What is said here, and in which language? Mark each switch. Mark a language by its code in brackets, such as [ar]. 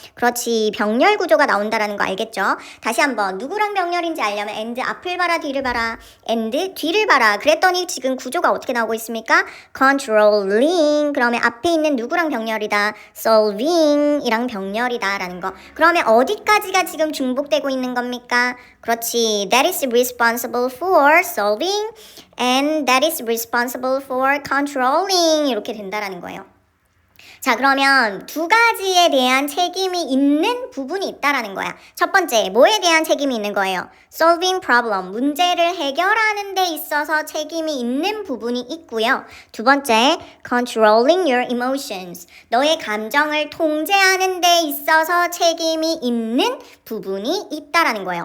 [ko] 그렇지, 병렬 구조가 나온다라는 거 알겠죠? 다시 한번 누구랑 병렬인지 알려면 and 앞을 봐라 뒤를 봐라, and 뒤를 봐라. 그랬더니 지금 구조가 어떻게 나오고 있습니까? controlling, 그러면 앞에 있는 누구랑 병렬이다? solving 이랑 병렬이다 라는 거. 그러면 어디까지 가 지금 중복되고 있는 겁니까? 그렇지. [en] That is responsible for solving and that is responsible for controlling [ko] 이렇게 된다라는 거예요. 자, 그러면 두 가지에 대한 책임이 있는 부분이 있다라는 거야. 첫 번째, 뭐에 대한 책임이 있는 거예요? solving problem, 문제를 해결하는 데 있어서 책임이 있는 부분이 있고요. 두 번째, [en] controlling your emotions, [ko] 너의 감정을 통제하는 데 있어서 책임이 있는 부분이 있다라는 거예요.